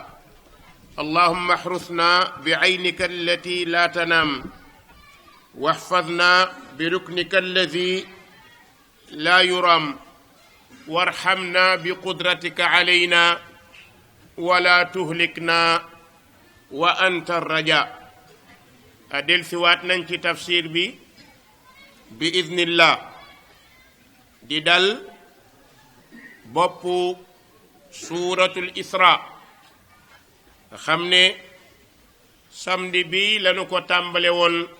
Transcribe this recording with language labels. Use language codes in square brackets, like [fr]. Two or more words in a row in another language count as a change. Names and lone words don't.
[ar] اللهم احرسنا بعينك التي لا تنام، واحفظنا بركنك الذي لا يرام، وارحمنا بقدرتك علينا ولا تهلكنا وأنت الرجاء. [wo] adel siwaat nañ ci tafsir bi idnillah di dal boppu suuratul Isra nga xam ne samedi bi lañu ko tàmbale woon,